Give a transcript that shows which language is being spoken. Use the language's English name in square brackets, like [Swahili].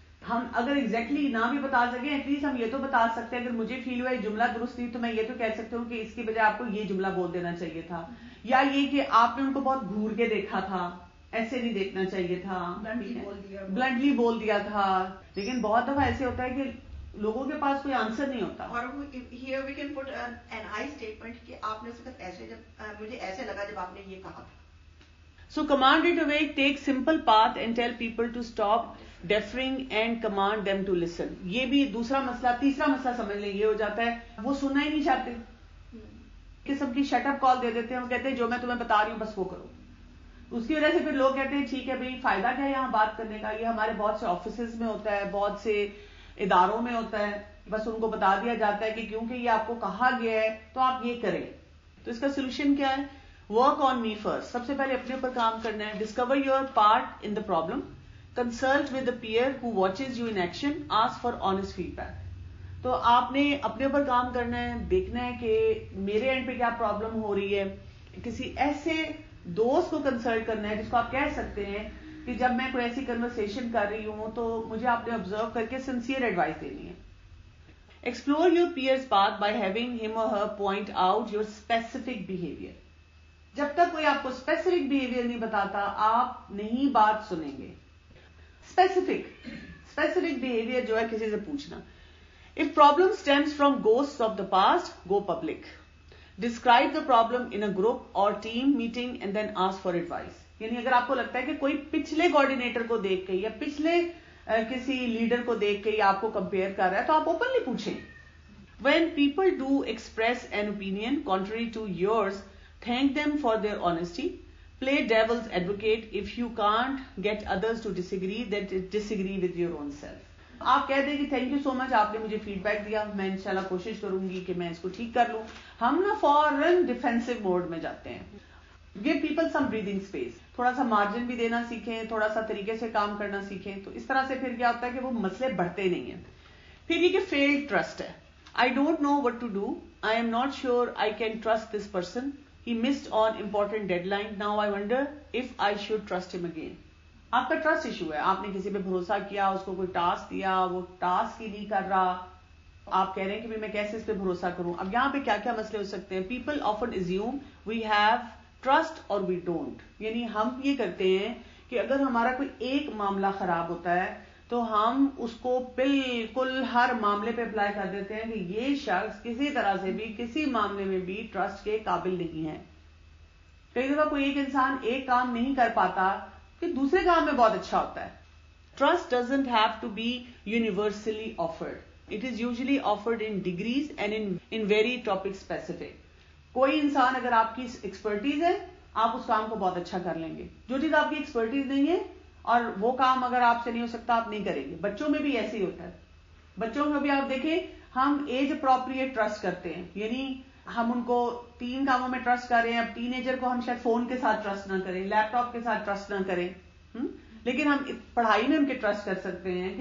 [Urdu] ہم اگر ایگزیکٹلی نہ بھی بتا سکیں ایٹ لیسٹ ہم یہ تو بتا سکتے ہیں اگر مجھے فیل ہوا یہ جملہ درست نہیں تو میں یہ تو کہہ سکتی ہوں کہ اس کی بجائے آپ کو یہ جملہ بول دینا چاہیے تھا, یا یہ کہ آپ نے ان کو بہت گھور کے دیکھا تھا, ایسے نہیں دیکھنا چاہیے تھا, بلنٹلی بول دیا تھا. لیکن بہت دفعہ ایسے ہوتا ہے کہ لوگوں کے پاس کوئی آنسر نہیں ہوتا. اور [English] here we can put an I statement [Urdu] کہ آپ نے صرف ایسے جب مجھے ایسے لگا جب آپ نے یہ کہا تھا. [English] So command it away, take simple path and tell people to stop deferring and command them to listen. [Urdu] یہ بھی دوسرا مسئلہ. تیسرا مسئلہ سمجھ لیں یہ ہو جاتا ہے وہ سننا ہی نہیں چاہتے, قسم کی شٹ اپ کال دے دیتے ہیں, وہ کہتے ہیں جو میں تمہیں بتا رہی ہوں بس وہ کرو. اس کی وجہ سے پھر لوگ کہتے ہیں ٹھیک ہے بھائی فائدہ کیا ہے یہاں بات کرنے کا, یہ ہمارے بہت سے آفیسز میں ہوتا ہے, بہت سے اداروں میں ہوتا ہے, بس ان کو بتا دیا جاتا ہے کہ کیونکہ یہ آپ کو کہا گیا ہے تو آپ یہ کریں. تو اس کا سولوشن کیا ہے؟ [English] Work on me first. [Urdu] سب سے پہلے اپنے اوپر کام کرنا ہے. [English] Discover your part in the problem, consult with the peer who watches you in action, ask for honest feedback. [Urdu] تو آپ نے اپنے اوپر کام کرنا ہے, دیکھنا ہے کہ میرے اینڈ پہ کیا پرابلم ہو رہی ہے. کسی ایسے دوست کو کنسلٹ کرنا ہے جس کو آپ کہہ سکتے ہیں کہ جب میں کوئی ایسی کنورسیشن کر رہی ہوں تو مجھے آپ نے آبزرو کر کے سنسیئر ایڈوائس دینی ہے. [English] Explore your peers path by having him اور her point out your specific behaviour. [Urdu] جب تک کوئی آپ کو اسپیسیفک بہیویئر نہیں بتاتا آپ نہیں بات سنیں گے. اسپیسیفک بہیویئر جو ہے کسی سے پوچھنا. [English] If problem stems from ghosts of the past go public. Describe the problem in a group or team meeting and then ask for advice. [Urdu] یعنی اگر آپ کو لگتا ہے کہ کوئی پچھلے کوآرڈینیٹر کو دیکھ کے یا پچھلے کسی لیڈر کو دیکھ کے یا آپ کو کمپیئر کر رہا ہے تو آپ اوپنلی پوچھیں. [English] When people do express an opinion contrary to yours, thank them for their honesty. Play devil's advocate. If you can't get others to disagree, then disagree with your own self. [Urdu] آپ کہہ دیں کہ [English] thank you so much, [Urdu] آپ نے مجھے feed back دیا, میں انشاءاللہ کوشش کروں گی کہ میں اس کو ٹھیک کر لوں. ہم نا فوراً ڈیفینسو موڈ میں جاتے ہیں. [English] Give people some breathing space. [Urdu] تھوڑا سا مارجن بھی دینا سیکھیں, تھوڑا سا طریقے سے کام کرنا سیکھیں. تو اس طرح سے پھر کیا ہوتا ہے کہ وہ مسئلے بڑھتے نہیں ہیں. پھر یہ کہ فیلڈ ٹرسٹ ہے. [English] I don't know what to do. I am not sure I can trust this person. He missed on important deadline. Now I wonder if I should trust him again. [Urdu] آپ کا trust issue ہے. آپ نے کسی پہ بھروسہ کیا, اس کو کوئی ٹاسک دیا, وہ ٹاسک ہی نہیں کر رہا. آپ کہہ رہے ہیں کہ میں کیسے اس پہ بھروسہ کروں. اب یہاں پہ کیا کیا مسئلے ہو سکتے ہیں. [English] People often assume we have trust or we don't. [Urdu] یعنی ہم یہ کرتے ہیں کہ اگر ہمارا کوئی ایک معاملہ خراب ہوتا ہے تو ہم اس کو بالکل ہر معاملے پہ اپلائی کر دیتے ہیں کہ یہ شخص کسی طرح سے بھی کسی معاملے میں بھی ٹرسٹ کے قابل نہیں ہے. کئی دفعہ کوئی ایک انسان ایک کام نہیں کر پاتا کہ دوسرے کام میں بہت اچھا ہوتا ہے. [English] Trust doesn't have to be universally afforded. It is usually afforded in degrees and in very topic specific. [Urdu] کوئی انسان اگر آپ کی ایکسپرٹیز ہے آپ اس کام کو بہت اچھا کر لیں گے. جو چیز آپ کی ایکسپرٹیز نہیں ہے اور وہ کام اگر آپ سے نہیں ہو سکتا آپ نہیں کریں گے. بچوں میں بھی ایسے ہی ہوتا ہے. بچوں میں بھی آپ دیکھیں ہم ایج اپروپریٹ ٹرسٹ کرتے ہیں. یعنی ہم ان کو 3 کاموں میں ٹرسٹ کر رہے ہیں. اب ٹین ایجر کو ہم شاید فون کے ساتھ ٹرسٹ نہ کریں, لیپ ٹاپ کے ساتھ ٹرسٹ نہ کریں, لیکن ہم پڑھائی میں ان کے ٹرسٹ کر سکتے ہیں.